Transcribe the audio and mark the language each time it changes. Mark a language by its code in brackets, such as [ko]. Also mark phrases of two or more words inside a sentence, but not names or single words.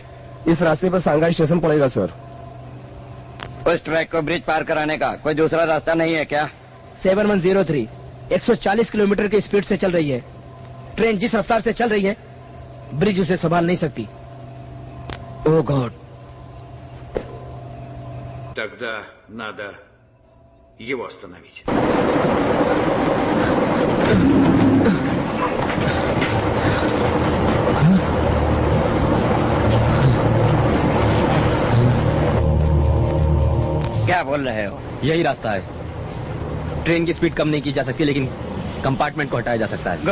[hi] इस रास्ते पर सांगाई स्टेशन पड़ेगा सर। उस ट्रैक को ब्रिज पार कराने का कोई दूसरा रास्ता नहीं है क्या? 7103 140 किलोमीटर की स्पीड से चल रही है। ट्रेन जिस रफ्तार से चल रही है, ब्रिज उसे संभाल नहीं सकती। [en] Oh God. [ru] Тогда надо его остановить. [hi] क्या बोल रहे हो? यही रास्ता है। ट्रेन की स्पीड कम नहीं की जा सकती, लेकिन कंपार्टमेंट को हटाया जा सकता है।